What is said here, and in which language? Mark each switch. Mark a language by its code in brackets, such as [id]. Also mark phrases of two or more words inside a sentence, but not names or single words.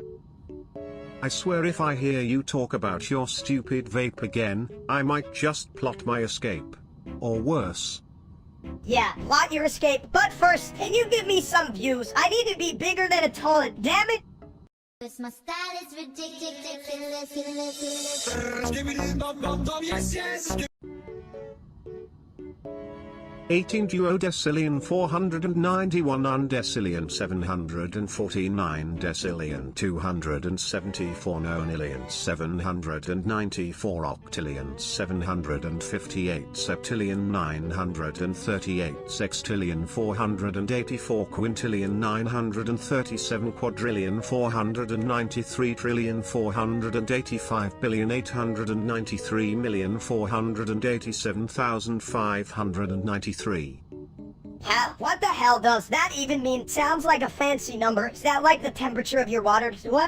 [en] I swear if I hear you talk about your stupid vape again, I might just plot my escape. Or worse. Yeah, plot your escape, but first, can you give me some views? I need to be bigger than a toilet, damn it! My style is ridiculous. Skibbity bum bum bum, yes, yes. 18 duodecillion 491 undecillion 749 decillion 274 nonillion 794 octillion 758 septillion 938 sextillion 484 quintillion 937 quadrillion 493 trillion 485 billion 893 million 487,593. What the hell does that even mean? Sounds like a fancy number. Is that like the temperature of your water? What?